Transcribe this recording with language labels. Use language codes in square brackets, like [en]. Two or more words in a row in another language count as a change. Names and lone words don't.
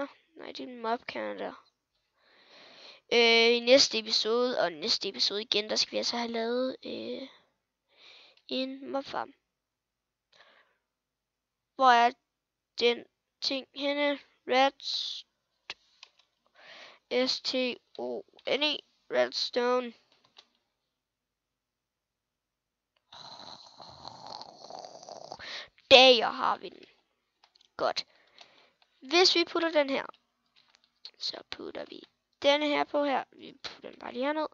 [da] Nej, det er en mobkerne der. I næste episode, og næste episode igen, der skal vi altså have lavet en mobfarm. Hvor er den ting henne? [en] S-T-O-N-E. [da] Redstone. Der har vi den. Godt. Hvis vi putter den her, så putter vi denne her på her. Vi putter den bare lige herned.